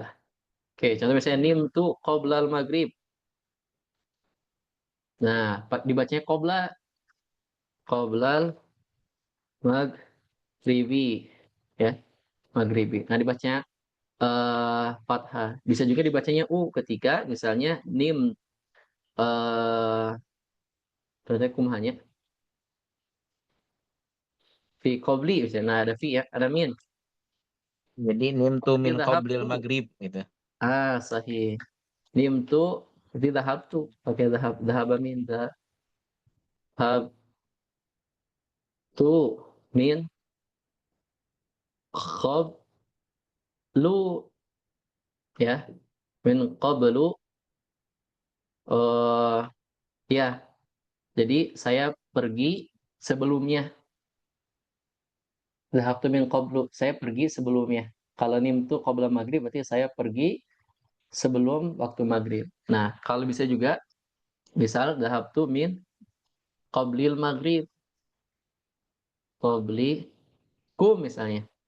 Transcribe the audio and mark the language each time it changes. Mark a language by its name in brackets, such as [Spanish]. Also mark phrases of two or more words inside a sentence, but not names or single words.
[Indonesian] Oke, contoh misalnya [Arabic] nimtu qoblal maghrib. [Indonesian] Nah, dibacanya [Arabic] qoblal maghribi [Indonesian] ya, maghribi. Nah, dibacanya fathah. Bisa juga dibacanya ketika misalnya eh berarti kumhanya [Arabic] fi qabli [Indonesian] misalnya. Nah, ada fi ya, ada min. Jadi nimtu Berarti [Arabic] min qoblil [Indonesian] dhahabtu. maghrib gitu. Sahih. Nimtu berarti dhahabtu pakai [Arabic] dhahaba min dhahabtu min qablu [Indonesian] ya, [Arabic] min qablu [Indonesian] eh ya. Jadi saya pergi sebelumnya. [Arabic] Dhahabtu min qablu, [Indonesian] saya pergi sebelumnya. Kalau [Arabic] nimtu qabla maghrib [Indonesian] berarti saya pergi sebelum waktu maghrib. Nah, kalau bisa juga misal [Arabic] dhahabtu min qablil maghrib, qabli kum [Indonesian] misalnya.